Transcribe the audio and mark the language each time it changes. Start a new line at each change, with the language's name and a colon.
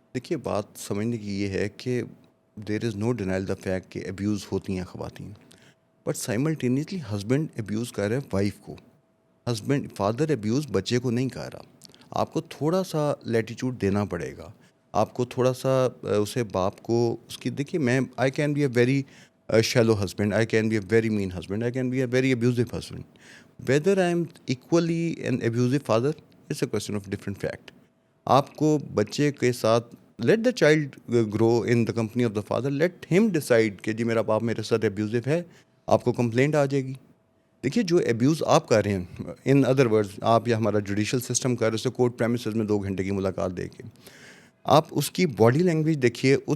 Urdu: دیکھیے بات سمجھنے کی یہ ہے کہ
English: there is no denial the fact
Urdu: کہ ابیوز ہوتی ہیں خواتین, بٹ سائملٹینیسلی ہسبینڈ ابیوز کر رہا ہے وائف کو, فادر ابیوز بچے کو نہیں کر رہا. آپ کو تھوڑا سا لیٹیچیوڈ دینا پڑے گا, آپ کو تھوڑا سا اسے باپ کو اس کی, دیکھیے میں
English: I can be a very shallow husband, I can be a very mean husband, I can be a very abusive husband. Whether I am equally an abusive father, it's a question of different fact.
Urdu: آپ کو بچے کے ساتھ
English: let the child grow in the company of the father, let him decide
Urdu: کہ جی میرا باپ میرے ساتھ abusive ہے, آپ کو کمپلینٹ آ جائے گی. دیکھیے جو ابیوز آپ کر رہے ہیں,
English: in other words
Urdu: آپ یا ہمارا جوڈیشل سسٹم کر رہے ہیں کورٹ پریمیسز میں 2 گھنٹے کی ملاقات دے کے, آپ اس کی باڈی لینگویج دیکھیے.